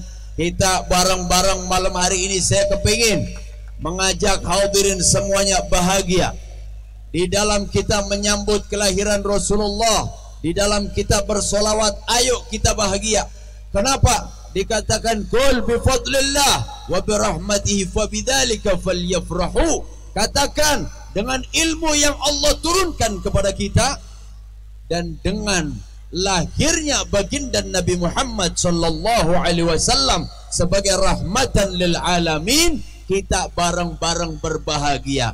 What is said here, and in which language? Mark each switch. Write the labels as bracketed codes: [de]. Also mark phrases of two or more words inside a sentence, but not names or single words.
[id] Kita bareng-bareng malam hari ini saya kepingin mengajak hadirin semuanya bahagia. Di dalam kita menyambut kelahiran Rasulullah, di dalam kita bersolawat, ayo kita bahagia. Kenapa? [ar] Dikatakan قل بفضل الله وبرحمته فبذلك فليفرحوا. [id] Katakan dengan ilmu yang Allah turunkan kepada kita dan dengan lahirnya baginda Nabi Muhammad [ar] صلى الله عليه وسلم [id] sebagai [ar] رحمة للعالمين, [id] kita bareng-bareng berbahagia.